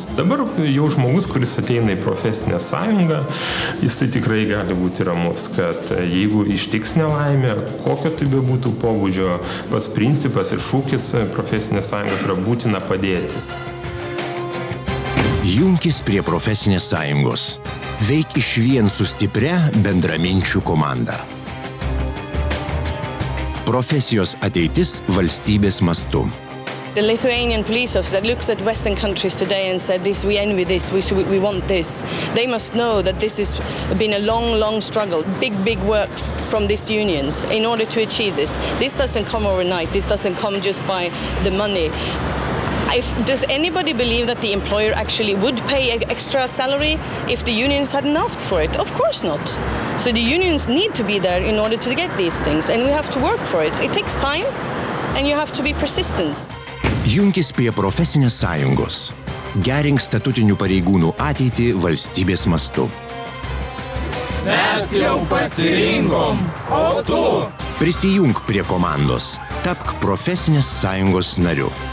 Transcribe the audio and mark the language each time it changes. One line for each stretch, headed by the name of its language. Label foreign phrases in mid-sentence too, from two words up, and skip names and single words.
Lithuanian: Dabar jau žmogus, kuris ateina į profesinę sąjungą, jisai tikrai gali būti ramus, kad jeigu ištiks nelaimė, kokio tai bebūtų pobūdžio, pats principas ir šūkis profesinės sąjungos yra būtina padėti. Junkis prie profesinės sąjungos. Veik išvien su stipria bendraminčių komanda. Profesijos ateitis valstybės mastu.
English: The Lithuanian police officer that looks at Western countries today and said, "This, we envy this, we want this." They must know that this has been a long struggle, big work from these unions in order to achieve this. This doesn't come overnight. This doesn't come just by the money. Does anybody believe that the employer actually would pay an extra salary if the unions hadn't asked for it? Of course not. So the unions need to be there in order to get these things, and we have to work for it. It takes time, and you have to be persistent.
Lithuanian: Junkis prie profesinės sąjungos. Gerink statutinių pareigūnų ateitį valstybės mastu. Mes jau pasirinkom, o tu? Prisijunk prie komandos. Tapk profesinės sąjungos nariu.